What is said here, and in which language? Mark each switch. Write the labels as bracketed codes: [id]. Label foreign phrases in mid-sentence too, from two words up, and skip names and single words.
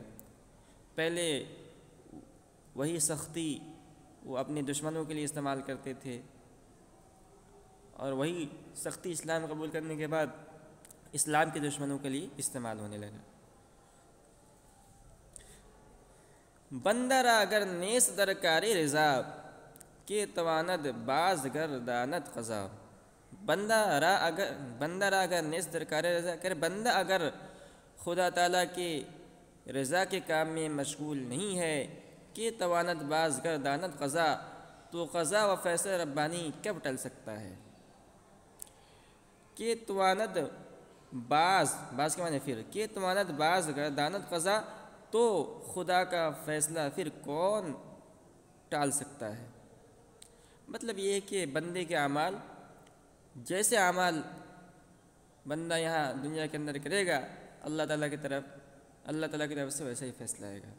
[ur] پہلے وہی سختی وہ اپنے دشمنوں کے لیے استعمال کرتے تھے، اور وہی سختی اسلام قبول کرنے کے بعد اسلام کے دشمنوں کے لیے استعمال ہونے لگا۔ [fa] بندہ را اگر نیس درکار رضا، کہ تواند باز گرداند قضا۔ بندہ را اگر نیس درکار رضا، [ur] کہ بندہ اگر خدا تعالیٰ کے رضا کے کام میں مشغول نہیں ہے، [fa] کہ تواند باز گرداند قضا، [ur] تو قضا و فیصلہ ربانی کب ٹل سکتا ہے۔ [fa] کہ تواند باز [ur] کے معنی پھر، [fa] کہ تواند باز گرداند قضا، [ur] تو خدا کا فیصلہ پھر کون ٹال سکتا ہے۔ مطلب یہ ہے کہ بندے کے اعمال، جیسے اعمال بندہ یہاں دنیا کے اندر کرے گا، اللہ تعالیٰ کی طرف سے ویسا ہی فیصلہ آئے گا۔